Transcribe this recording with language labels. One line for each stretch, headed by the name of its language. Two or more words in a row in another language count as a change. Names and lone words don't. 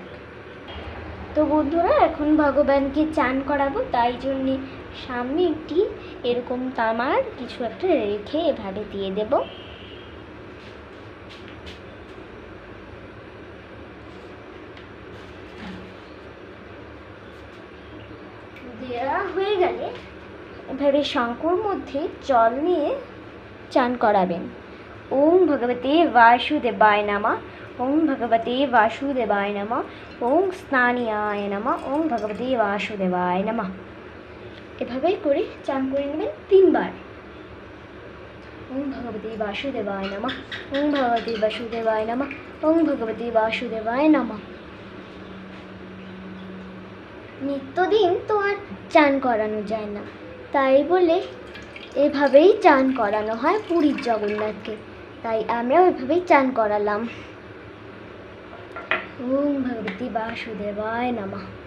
Bangla: তো বন্ধুরা, এখন ভগবানকে চান করাবো, তাই জন্যে সামনে একটি এরকম তামার কিছু একটা রেখে এভাবে দিয়ে দেব। দেওয়া হয়ে গেলে এভাবে শঙ্কর মধ্যে জল নিয়ে চান করাবেন।
Sanskrit: ওম ভগবতে বাসুদেবায় নমঃ, ওম ভগবতে বাসুদেবায় নমঃ, ওম স্নানিয়ায় নমঃ, ওম ভগবতে বাসুদেবায় নমঃ।
Bangla: এভাবে করে চান করে নেবেন 3 বার।
Sanskrit: ওম ভগবতে বাসুদেবায় নমঃ, ওম ভগবতে বাসুদেবায় নমঃ, ওম ভগবতে বাসুদেবায় নমঃ।
Bangla: নিত্যদিন তো আর চান করানো যায় না, তাই বলে এভাবেই চান করানো হয় পুরীর জগন্নাথকে, তাই আমরাও এভাবেই চান করালাম।
Sanskrit: ওম ভগবতে বাসুদেবায় নমঃ।